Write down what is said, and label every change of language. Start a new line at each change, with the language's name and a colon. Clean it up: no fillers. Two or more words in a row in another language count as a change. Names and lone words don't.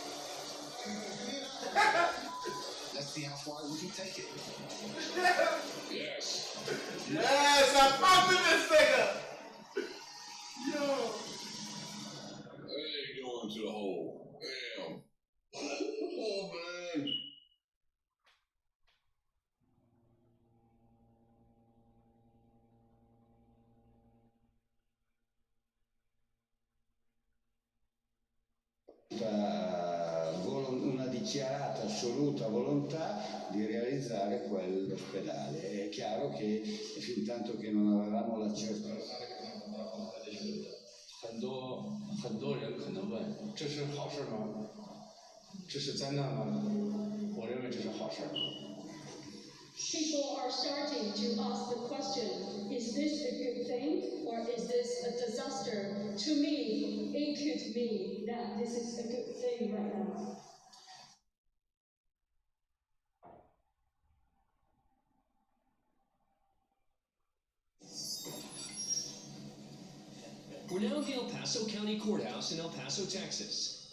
English: Let's see how far we can take it. Yes. Yes, I fucked with this nigga. Yo. They ain't going to the hole. Damn. Oh, man.
Italian: Una dichiarata assoluta volontà di realizzare quell'ospedale. È chiaro che fin tanto che non avevamo la certezza.
Chinese: 很多人可能问，这是好事吗？这是灾难吗？我认为这是好事。
English: People are starting to ask the question, is this a good thing or is this a disaster? To me, it could mean that this is a good thing right now. We're now at the El Paso County Courthouse in El Paso, Texas.